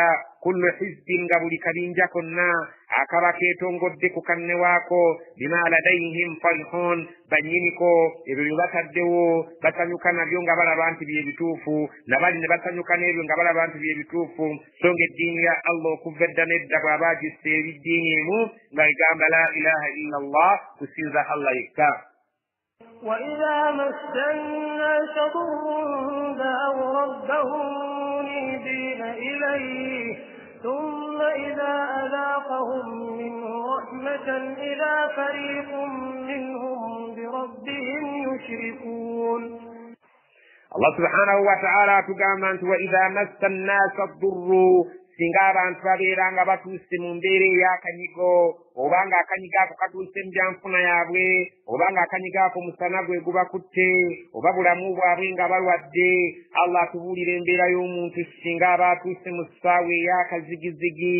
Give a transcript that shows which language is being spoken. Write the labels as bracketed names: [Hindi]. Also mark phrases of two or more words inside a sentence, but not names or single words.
[Arabic] كل حزب [Ganda] nga buli kabinja konna akaba keetongodde ku kanne waako [Arabic] بما لديهم فرحون, [Ganda] bannyiniko ebyo bye bataddewo basanyuka nabyo nga balaba nti byebituufu, nabali ne basanyuka n'ebyo nga balaba nti byebituufu. So nga eddiini ya Allah okuva edda n'edda bw'aba agisse ebiddiini emu nga egamba [Arabic] لا إله إلا الله, [Ganda] kusinza Allah yekka. [Arabic] وإذا مس الناس ضر دعوا ربهم منيبين إليه ثم إذا أذاقهم منه رحمة إذا فريق منهم بربهم يشركون. الله سبحانه وتعالى [Ganda] atugamba nti [Arabic] وإذا مس الناس الضر, [Ganda] singa abantu babeera nga batuuse mu mbeera ey'akanyigo, oba nga akanyigo ako katuuse mu byanfuna yaabwe, oba nga akanyigo ako musana gwe gubakutte, oba bulamu bwabwe nga balwadde. Allah atubuulira embeera y'omuntu singa aba atuuse mu ssaawa ey'akazigizigi.